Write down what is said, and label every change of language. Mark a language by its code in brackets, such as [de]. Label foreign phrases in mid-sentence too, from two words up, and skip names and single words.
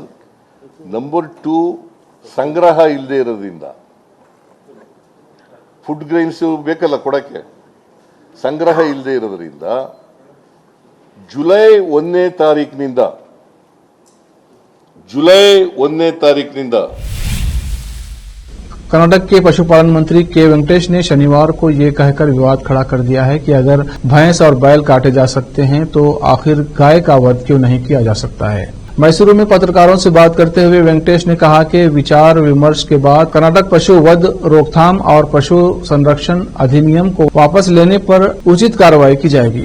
[kn] ನಂಬರ್ 2, ಸಂಗ್ರಹ ಇಲ್ಲದೆ ಇರೋದ್ರಿಂದ [en] food grains [kn] ಬೇಕಲ್ಲ ಕೊಡಕ್ಕೆ, ಸಂಗ್ರಹ ಇಲ್ಲದೆ ಇರೋದ್ರಿಂದ ಜುಲೈ 1ನೇ ತಾರೀಕಿನಿಂದ [hi] कर्नाटक के पशुपालन मंत्री के वेंकटेश ने शनिवार को ये कहकर विवाद खड़ा कर दिया है कि अगर भैंस और बैल काटे जा सकते हैं तो आखिर गाय का वध क्यों नहीं किया जा सकता है। मैसूरू में पत्रकारों से बात करते हुए वेंकटेश ने कहा कि विचार विमर्श के बाद कर्नाटक पशु वध रोकथाम और पशु संरक्षण अधिनियम को वापस लेने पर उचित कार्रवाई की जाएगी।